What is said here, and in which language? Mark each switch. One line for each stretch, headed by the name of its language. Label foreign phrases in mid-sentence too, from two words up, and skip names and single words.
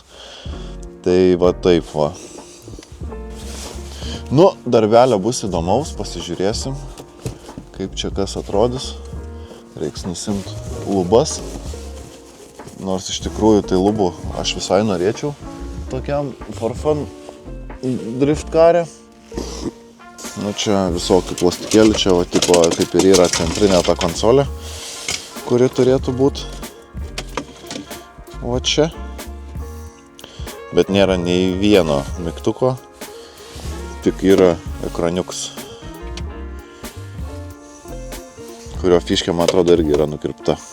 Lithuanian: Tai va taip va. Nu, darbelio bus įdomaus, pasižiūrėsim, kaip čia kas atrodys. Reiks nusimti lubas, nors iš tikrųjų tai lubų aš visai norėčiau tokiam
English: for fun drift
Lithuanian: kare. Nu čia visokių plastikėlių, čia va tipo kaip ir yra centrinė ta konsolė, kuri turėtų būti va čia. Bet nėra nei vieno mygtuko, tik yra ekraniuks, kurio fiškė, man atrodo, irgi yra nukirpta.